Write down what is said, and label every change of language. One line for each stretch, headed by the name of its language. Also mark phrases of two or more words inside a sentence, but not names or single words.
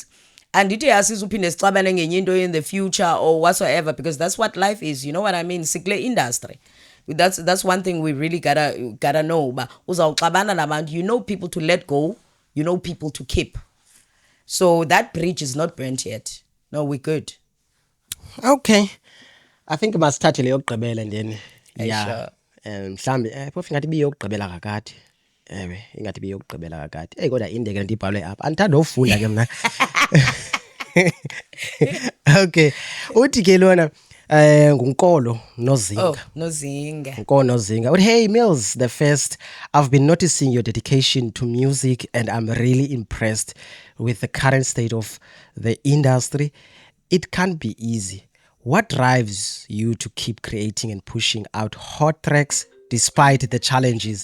English: And it is in the future or whatsoever because that's what life is, you know what I mean?
Xhosa: Sikle industry.
English: That's one thing we really gotta know. But you know people to let go. people to keep. So that bridge is not burnt yet. No, we're good. Okay, I think
Xhosa: masithathe leyo yokugqibela
English: and then Sure.
Xhosa: mhlambi phofu ingathi ibiyokugqibela kakade. Ewe ingathi ibiyokugqibela kakade. Hey kodwa indeke lento ibhalwe apha andithanda ufunda ke mna. Okay, uthi ke lona ngunkolo nozinga.
English: Oh, Nozinga. Nozinga. But hey, Mills, the first, I've been noticing your dedication to music and I'm really impressed with the current state of the industry. It can't be easy. What drives you to keep creating and pushing out hot tracks despite the challenges?